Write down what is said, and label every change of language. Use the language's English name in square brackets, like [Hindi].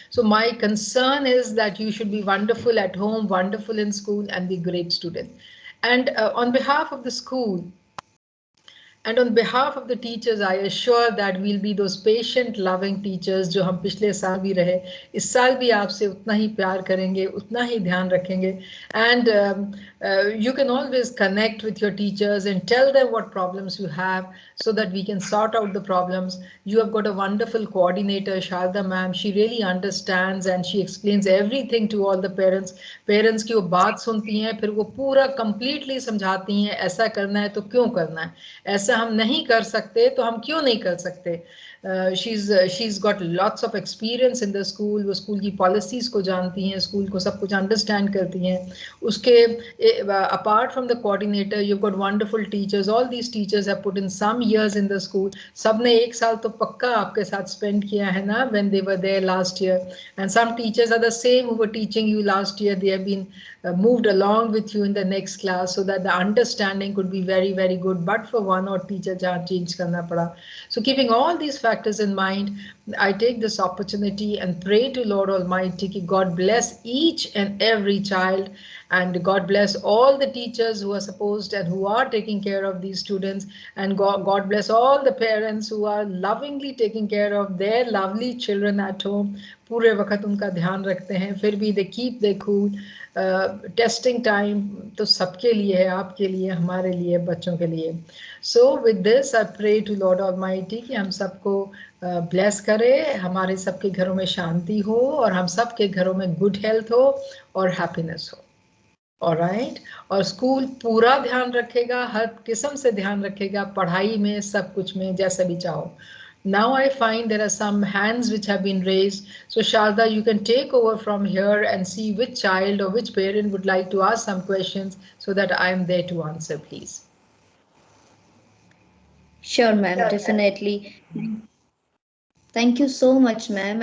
[English] So my concern is that you should be wonderful at home, wonderful in school, and be great student. And on behalf of the school, and on behalf of the teachers, I assure that we'll be those patient, loving teachers [Hindi] जो हम पिछले साल भी रहे, इस साल भी आपसे उतना ही प्यार करेंगे, उतना ही ध्यान रखेंगे. [English] And you can always connect with your teachers and tell them what problems you have, so that we can sort out the problems. You have got a wonderful coordinator, Sharda ma'am. She really understands and she explains everything to all the parents. [Hindi] Parents की वो बात सुनती हैं, फिर वो पूरा completely समझाती हैं, ऐसा करना है तो क्यों करना है, ऐसा हम नहीं कर सकते तो हम क्यों नहीं कर सकते. [English] She's got lots of experience in the school. [Hindi] वो स्कूल की पॉलिसीज को जानती हैं, स्कूल को सब कुछ अंडरस्टैंड करती हैं. [English] उसके apart from the coordinator, you've got wonderful teachers. All these teachers have put in some years in the school. [Hindi] सबने एक साल तो पक्का आपके साथ spend किया है ना, [English] when they were there last year. And some teachers are the same who were teaching you last year. They have been moved along with you in the next class, so that the understanding could be very very good. But for one or teacher [Hindi] जहाँ change करना पड़ा. [English] So keeping all these factors in mind, I take this opportunity and pray to Lord Almighty कि God bless each and every child, and God bless all the teachers who are supposed and who are taking care of these students, and God bless all the parents who are lovingly taking care of their lovely children at home. [Hindi] पूरे वक्त उनका ध्यान रखते हैं, फिर भी [English] they keep their cool. [Hindi] Testing time तो सबके लिए है, आपके लिए, हमारे लिए, बच्चों के लिए. [English] so with this I pray to Lord Almighty [Hindi] कि हम सबको ब्लेस करे, हमारे सबके घरों में शांति हो, और हम सबके घरों में गुड हेल्थ हो और हैप्पीनेस हो. ऑलराइट. और स्कूल पूरा ध्यान रखेगा, हर किस्म से ध्यान रखेगा, पढ़ाई में, सब कुछ में, जैसा भी चाहो. [English] Now I find there are some hands which have been raised. So Sharda, you can take over from here and see which child or which parent would like to ask some questions, so that I am there to answer, please. Sure, ma'am, definitely. Thank you so much, ma'am.